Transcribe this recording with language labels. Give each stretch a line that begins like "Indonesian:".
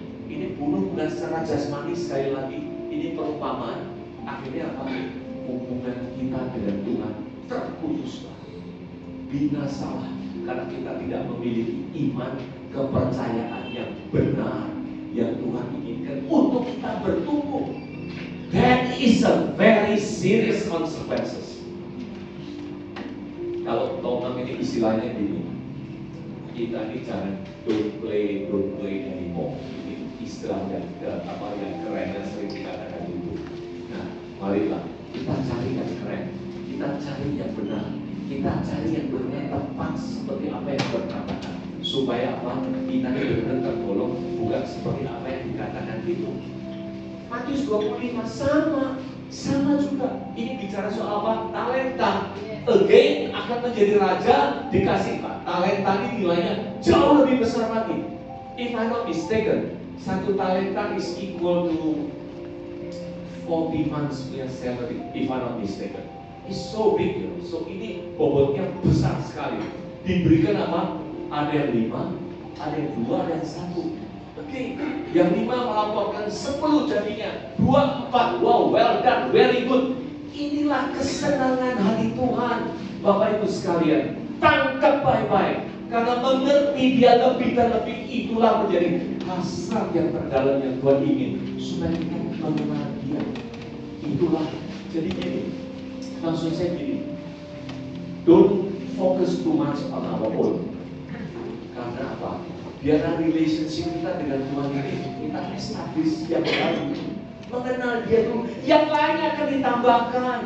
Indonesian: Ini bunuh bukan secara jasmani, sekali lagi. Ini perumpamaan. Akhirnya apa? Hubungan kita dengan Tuhan terputuslah, binasalah, karena kita tidak memiliki iman, kepercayaan yang benar yang Tuhan inginkan untuk kita bertumbuh.
English: That is a very serious consequences.
Indonesian: Kalau Tottenham ini istilahnya gini, kita ini jangan
English: don't play anymore.
Indonesian: Ini istilah yang kerennya sering dikatakan itu. Nah, marilah kita cari yang keren, kita cari yang benar, kita cari yang benar tepat seperti apa yang berkatakan, supaya apa? Kita ini benar tergolong, bukan seperti apa yang dikatakan itu. Matius 25 sama juga. Ini bicara soal apa? Talenta. Again akan menjadi raja, dikasih talenta ini nilainya jauh lebih besar lagi.
English: If I'm not mistaken,
Indonesian: satu talenta
English: is equal to 40 months
Indonesian: punya
English: salary. If I'm not mistaken, it's so big, you know.
Indonesian: So ini bobotnya besar sekali. Diberikan apa? Ada yang 5, ada yang 2, ada yang 1. Oke, yang 5 melaporkan 10 jadinya, 2, 4.
English: Wow, well done, very good.
Indonesian: Inilah kesenangan hati Tuhan, Bapak Ibu sekalian. Tangkap baik-baik, karena mengerti Dia lebih dan lebih, itulah menjadi hasrat yang terdalam yang Tuhan ingin, supaya kita mengenal Dia. Itulah, jadi gini, maksud saya gini,
English: don't focus too much on our own.
Indonesian: Karena apa? Biarlah relationship kita dengan Tuhan ini kita establish yang baru, mengenal Dia dulu, yang lainnya akan ditambahkan.